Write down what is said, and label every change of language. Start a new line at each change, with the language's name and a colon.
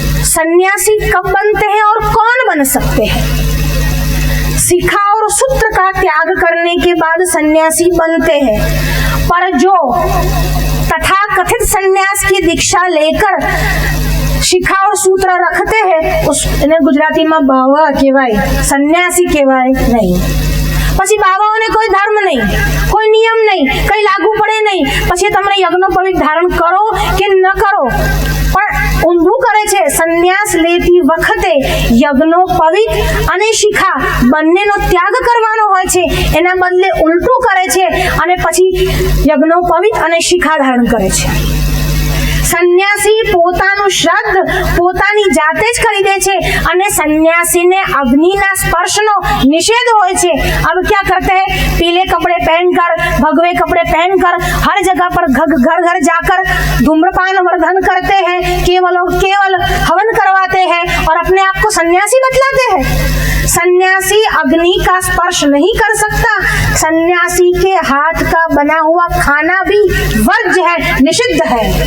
Hindi: सन्यासी कब बनते हैं और कौन बन सकते हैं? शिखा और सूत्र का त्याग करने के बाद सन्यासी बनते हैं, पर जो तथाकथित सन्यास की दीक्षा लेकर शिखा और सूत्र रखते हैं उसने गुजराती में
Gujarati: बाबा केवाय, सन्यासी केवाय
Hindi: नहीं।
Gujarati: પછી બાબાઓને કોઈ ધર્મ નહીં, કોઈ નિયમ નહીં, કઈ લાગુ પડે નહીં, પછી તમને યજ્ઞોપવિત ધારણ કરો કે ન કરો, પણ ઊંધું કરે છે। સંન્યાસ લેતી વખતે યજ્ઞોપવિત અને શિખા બંનેનો ત્યાગ કરવાનો હોય છે, એના બદલે ઉલટું કરે છે અને પછી યજ્ઞોપવિત અને શિખા ધારણ કરે છે। સન્યાસી પોતાનું શ્રાદ્ધ પોતાની જાતે જ કરી દે છે અને સન્યાસીને અગ્નિના સ્પર્શનો નિષેધ હોય છે।
Hindi: अब क्या करते हैं? पीले कपड़े पहनकर, भगवे कपड़े पहनकर हर जगह पर घर घर जाकर धूम्रपान वर्धन करते हैं, केवल और केवल हवन करवाते हैं और अपने आप को सन्यासी बतलाते हैं। सन्यासी अग्नि का स्पर्श नहीं कर सकता। सन्यासी के हाथ का बना हुआ खाना भी वर्ज्य है, निषिद्ध है।